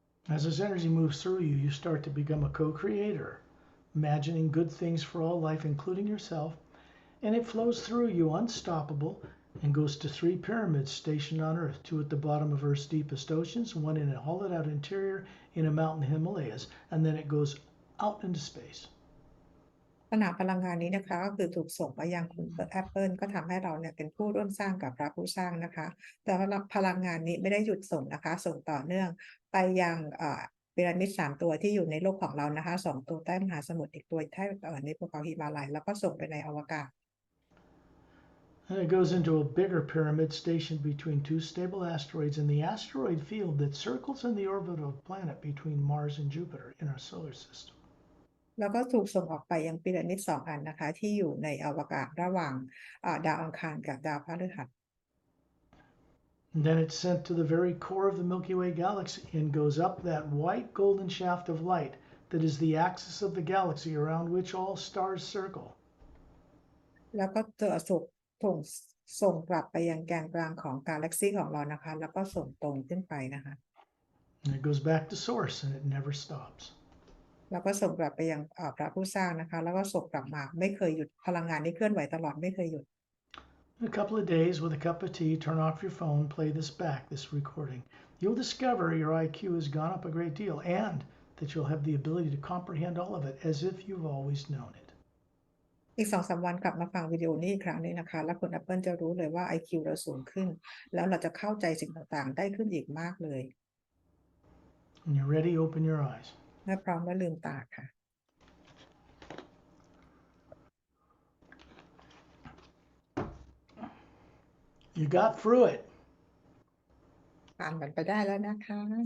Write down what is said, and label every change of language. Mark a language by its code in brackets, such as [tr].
[en] As this energy moves through you, you start to become a co-creator, imagining good things for all life, including yourself, and it flows through you unstoppable and goes to 3 pyramids stationed on Earth, 2 at the bottom of Earth's deepest oceans, 1 in a hollowed out interior in a mountain Himalayas, and then it goes out into space. [th] สนามพลังงานนี้นะคะก็คือถูกส่งมายังคุณแอปเปิลก็ทำให้เราเนี่ยเป็นผู้ร่วมสร้างกับพระผู้สร้างนะคะแต่ว่าพลังงานนี้ไม่ได้หยุดส่งนะคะส่งต่อเนื่องไปยังพีระมิด3 ตัวที่อยู่ในโลกของเรานะคะ2 ตัวใต้มหาสมุทรอีกตัวใต้ในภูเขาหิมาลัยแล้วก็ส่งไปในอวกาศ [en] And it goes into a bigger pyramid stationed between 2 stable asteroids in the asteroid field that circles in the orbit of a planet between Mars and Jupiter in our solar system. [th] แล้วก็ถูกส่งออกไปยังพีระมิด2 อันนะคะที่อยู่ในอวกาศระหว่างดาวอังคารกับดาวพฤหัส [en] And then it's sent to the very core of the Milky Way galaxy and goes up that white golden shaft of light that is the axis of the galaxy around which all stars circle. [th] แล้วก็ส่งกลับไปยังแกนกลางของกาแล็กซีของเรานะคะแล้วก็ส่งตรงขึ้นไปนะคะ [en] And it goes back to source and it never stops. [th] แล้วก็ส่งกลับไปยังพระผู้สร้างนะคะแล้วก็ส่งกลับมาไม่เคยหยุดพลังงานนี้เคลื่อนไหวตลอดไม่เคยหยุด [en] In a couple of days, with a cup of tea, turn off your phone, play this back, this recording. You'll discover your IQ has gone up a great deal and that you'll have the ability to comprehend all of it as if you've always known it. [th] อีก 2-3 วันกลับมาฟังวิดีโอนี้อีกครั้งนึงนะคะแล้วคุณ Apple จะรู้เลยว่า IQ เราสูงขึ้นแล้วเราจะเข้าใจสิ่งต่างๆได้ขึ้นอีกมากเลย [en] When you're ready, open your eyes. [th] เมื่อพร้อมแล้วลืมตาค่ะ [en] You got through it. [th] ผ่านมันไปได้แล้วนะคะ